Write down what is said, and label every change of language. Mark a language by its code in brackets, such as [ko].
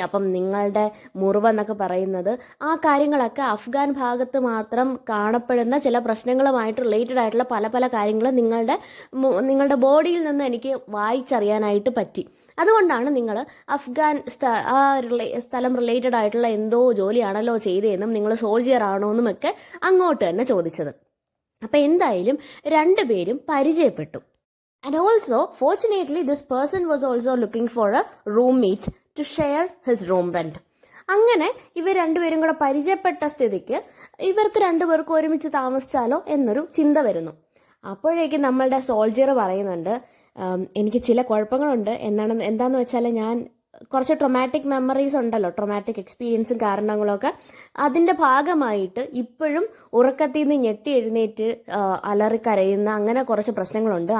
[ml] അപ്പം നിങ്ങളുടെ മുറിവെന്നൊക്കെ പറയുന്നത് ആ കാര്യങ്ങളൊക്കെ അഫ്ഗാൻ ഭാഗത്ത് മാത്രം കാണപ്പെടുന്ന ചില പ്രശ്നങ്ങളുമായിട്ട് റിലേറ്റഡ് ആയിട്ടുള്ള പല പല കാര്യങ്ങൾ നിങ്ങളുടെ ബോഡിയിൽ നിന്ന് എനിക്ക് വായിച്ചറിയാനായിട്ട് പറ്റി. അതുകൊണ്ടാണ് നിങ്ങൾ അഫ്ഗാൻ സ്ഥലം റിലേറ്റഡ് ആയിട്ടുള്ള എന്തോ ജോലിയാണല്ലോ ചെയ്തതെന്നും നിങ്ങൾ സോൾജിയർ ആണോ എന്നുമൊക്കെ അങ്ങോട്ട് തന്നെ ചോദിച്ചത്. അപ്പം എന്തായാലും രണ്ടുപേരും പരിചയപ്പെട്ടു. [en] And also, fortunately, this person was also looking for a roommate to share his room rent. [ml] അങ്ങനെ ഇവർ രണ്ടുപേരും കൂടെ പരിചയപ്പെട്ട സ്ഥിതിക്ക് ഇവർക്ക് രണ്ടുപേർക്കും ഒരുമിച്ച് താമസിച്ചാലോ എന്നൊരു ചിന്ത വരുന്നു. അപ്പോഴേക്കും നമ്മളുടെ സോൾജിയർ പറയുന്നുണ്ട്, എനിക്ക് ചില കുഴപ്പങ്ങളുണ്ട്. എന്താണെന്ന് വെച്ചാൽ ഞാൻ കുറച്ച് ട്രൊമാറ്റിക് മെമ്മറീസ് ഉണ്ടല്ലോ, ട്രൊമാറ്റിക് എക്സ്പീരിയൻസും കാരണങ്ങളൊക്കെ അതിൻ്റെ ഭാഗമായിട്ട് ഇപ്പോഴും ഉറക്കത്തിൽ നിന്ന് ഞെട്ടി എഴുന്നേറ്റ് അലറിക്കരയുന്ന അങ്ങനെ കുറച്ച് പ്രശ്നങ്ങളുണ്ട്.